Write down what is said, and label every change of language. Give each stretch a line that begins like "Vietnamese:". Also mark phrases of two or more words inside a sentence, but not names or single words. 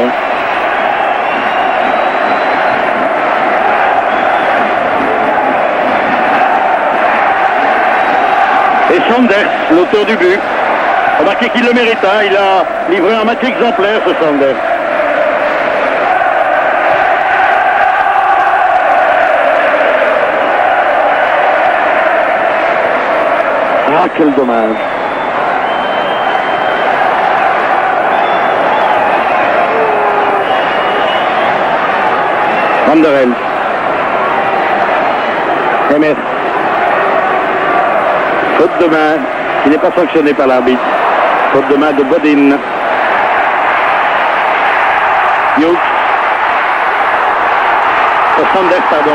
French: Et Sanders, l'auteur du but, remarquez qu'il le mérite, hein. Il a livré un match exemplaire, ce Sanders. Ah, quel dommage. Van der Elst. Emers. Faute de main qui n'est pas sanctionnée par l'arbitre. Faute de main de Bodin. Hughes. Sanders, pardon.